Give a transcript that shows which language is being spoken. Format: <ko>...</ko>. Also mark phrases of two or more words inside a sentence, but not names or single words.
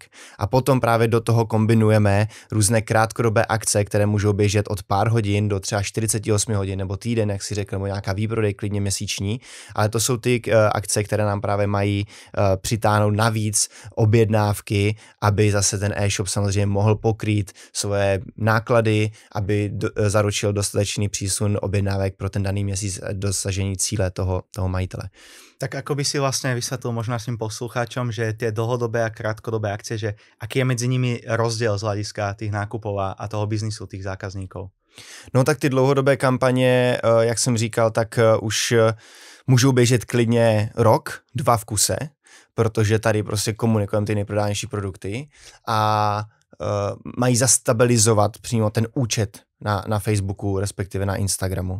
<cs>A potom právě do toho kombinujeme různé krátkodobé akce, které můžou běžet od pár hodin do třeba 48 hodin nebo týden, jak si řekl, nebo nějaká výprodej klidně měsíční, ale to jsou ty akce, které nám právě mají přitáhnout navíc objednávky, aby zase ten e-shop samozřejmě mohl pokrýt svoje náklady, aby zaručil dostatečný přísun objednávek pro ten daný měsíc dosažení cíle toho majitele.</cs> <sk>Tak ako by si vlastne vysvetlil možno našim poslucháčom, že tie dlhodobé a krátkodobé akcie, že aký je medzi nimi rozdiel z hľadiska tých nákupov a toho biznisu tých zákazníkov?</sk> <cs>No tak ty dlouhodobé kampaně, jak jsem říkal, tak už můžou běžet klidně rok, 2 v kuse, protože tady prostě komunikujeme ty nejprodávanější produkty a mají zastabilizovat přímo ten účet na Facebooku, respektive na Instagramu.</cs>